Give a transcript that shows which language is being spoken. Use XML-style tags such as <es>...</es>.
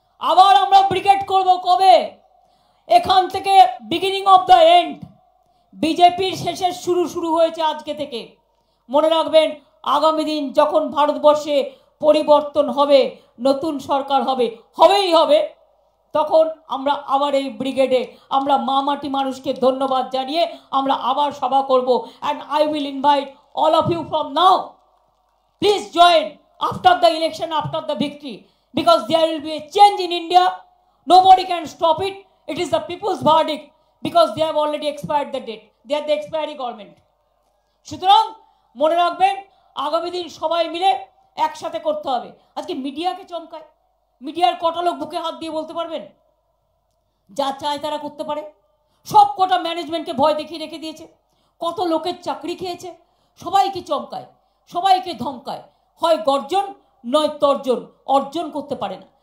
<bn>আবার আমরা ব্রিগেড করব কবে? এখান থেকে</bn> <en>beginning of the end,</en> <bn>বিজেপির শেষের শুরু হয়েছে আজকে থেকে। মনে রাখবেন, আগামী দিন যখন ভারতবর্ষে পরিবর্তন হবে, নতুন সরকার হবে, হবেই হবে, তখন আমরা আবার এই ব্রিগেডে আমরা মা মাটি মানুষকে ধন্যবাদ জানিয়ে আমরা আবার সভা করব।</bn> <en>And I will invite all of you from now, please join after the election, after the victory, because there will be a change in India. Nobody can stop it. It is the people's verdict, because they have already expired the date. They are the expiry government.</en> <bn>সুতরাং মনে রাখবেন, আগামী দিন সবাই মিলে একসাথে করতে হবে। আজকে মিডিয়াকে চমকায়, মিডিয়ার কটা লোক বুকে হাত দিয়ে বলতে পারবেন যা চায় তারা করতে পারে? সব কটা ম্যানেজমেন্টকে ভয় দেখিয়ে রেখে দিয়েছে, কত লোকের চাকরি খেয়েছে, সবাইকে চমকায়, সবাইকে ধমকায়, হয় গর্জন নয় তর্জন, অর্জন করতে পারে না।</bn>